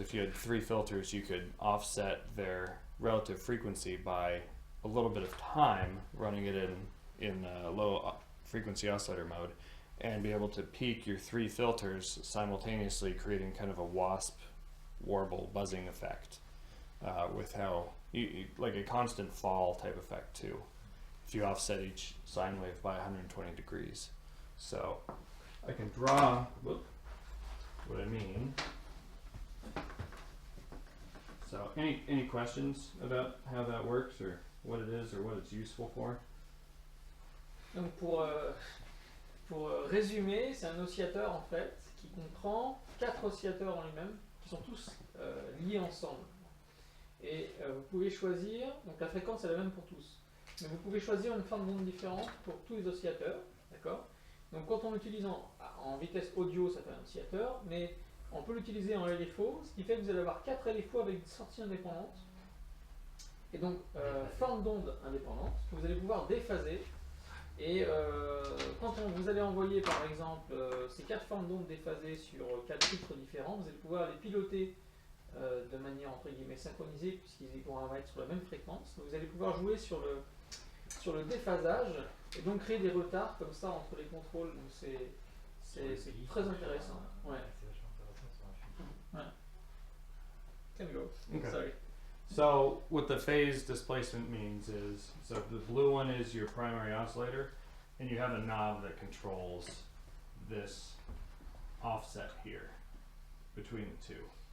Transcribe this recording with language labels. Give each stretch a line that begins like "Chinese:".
English: If you had 3 filters, you could offset their relative frequency by a little bit of time running it in low frequency oscillator mode, and be able to peak your 3 filters simultaneously, creating kind of a wasp warble buzzing effect with how like a constant fall type effect too, if you offset each sine wave by 120 degrees. So I can draw what I mean. So any questions about how that works, or what it is, or what it's useful for?
French: Donc pour résumer, c'est un oscillateur en fait qui comprend 4 oscillateurs en lui-même qui sont tous liés ensemble. Et vous pouvez choisir, donc la fréquence est la même pour tous, mais vous pouvez choisir une forme d'onde différente pour tous les oscillateurs, d'accord? Donc quand on l'utilise en vitesse audio, ça fait un oscillateur, mais on peut l'utiliser en LFO, ce qui fait que vous allez avoir 4 LFO avec des sorties indépendantes, et donc forme d'onde indépendante que vous allez pouvoir déphaser. Et quand vous allez envoyer par exemple ces 4 formes d'ondes déphasées sur 4 filtres différents, vous allez pouvoir les piloter de manière entre guillemets synchronisée, puisqu'ils vont être sur la même fréquence. Donc vous allez pouvoir jouer sur le déphasage et donc créer des retards comme ça entre les contrôles. Donc c'est très intéressant.
English: Ouais. Ouais. Can we go? Okay. Sorry. So what the phase displacement means is, so the blue one is your primary oscillator, and you have a knob that controls this offset here between the two.